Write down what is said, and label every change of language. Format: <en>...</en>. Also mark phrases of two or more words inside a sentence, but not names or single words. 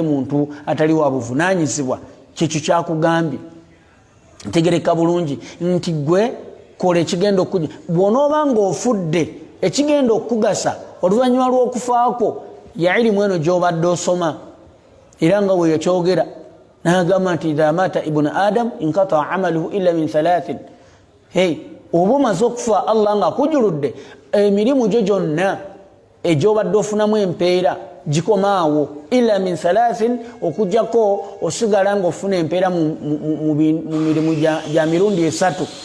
<lg>muntu atali wa buvunaanyizibwa kyekyo kyakugambye ntegereka bulungi nti gwe kola ekigenda okujja bw'onooba ng'ofudde ekigenda okugasa oluvannyuma lw'okufaako ya ilimu eno gy'obadde osoma era nga bwe yakyogera n'agamba nti</lg> <ar>إذا مات ابن آدم انقطع عمله إلا من ثلاث</ar> <lg>oba omaze okufa Allah nga akujuludde emirimu gyo gyonna egy'obadde ofunamu empeera gikomaawo</lg> <ar>إلا من ثلاث</ar> <lg>okujjako osigala ng'ofuna empeera mu mirimu gya mirundi esatu</lg>